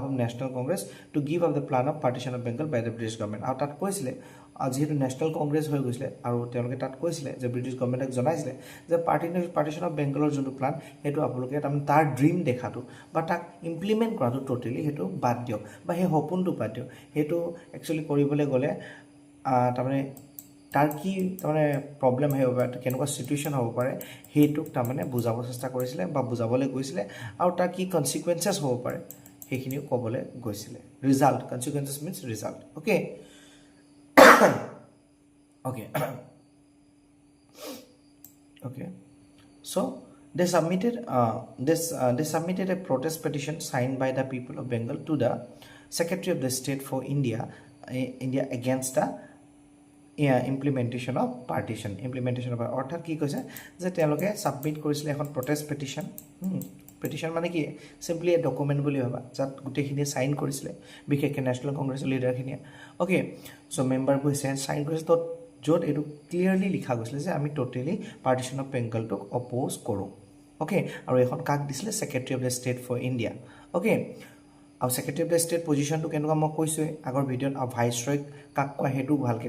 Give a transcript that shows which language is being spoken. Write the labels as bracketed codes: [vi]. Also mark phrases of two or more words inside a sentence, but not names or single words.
[en] of National Congress to give up the plan of partition of Bengal by the British government [as] আৰু তাত কৈছিলে যেহেতু ন্যাশনাল কংগ্ৰেছ হৈ গৈছিলে আৰু তেওঁলোকে তাত কৈছিলে যে [en] British governmentক [as] জনাইছিলে যে [en] partition of Bengalৰ [as] যোনটো প্লান সেইটো আপোনালোকে তাৰমানে তাৰ ড্ৰিম দেখাটো বা তাক ইমপ্লিমেণ্ট কৰাটো টোটেলি সেইটো বাদ দিয়ক বা সেই সপোনটো বাদ দিয়ক সেইটো একচুৱেলি কৰিবলৈ গ'লে তাৰমানে তাৰ কি তাৰমানে প্ৰবলেম হ'ব পাৰে কেনেকুৱা সিচুৱেশ্যন হ'ব পাৰে হেতুক তাৰমানে বুজাব চেষ্টা কৰিছিলে বা বুজাবলৈ গৈছিলে আৰু তাৰ কি কনসিকুৱেন্সেস হ'ব পাৰে সেইখিনিও ক'বলৈ গৈছিলে [en] result consequences means result okay okay okay so they submitted a protest petition signed by the people of Bengal to the Secretary of the State for India against the implementation of partition [as] অৰ্থাৎ কি কৈছে যে তেওঁলোকে সাবমিট কৰিছিল এখন [en] protest petition [as] মানে কি [en] simply a document [as] বুলি ভাবা যাত গুটেখিনি সাইন কৰিছিল বিশেষকৈ ন্যাশনাল কংগ্ৰেছৰ লিডাৰখিনি [en] okay so member [as] কৈছে সাইন কৰিছে তো য'ত এটো ক্লিয়াৰলি লিখা গৈছিল যে আমি টোটালি [en] partition of Bengalটোক [as] অপোজ কৰো ওকে আৰু এখন কাক দিছিলে [en] Secretary of the State for India okay [as] আৰু [en] Secretary of the State positionটো [as] কেনেকুৱা মই কৈছো আগৰ ভিডিঅত ভাইসৰয় কাক কোৱা হেতু ভালকে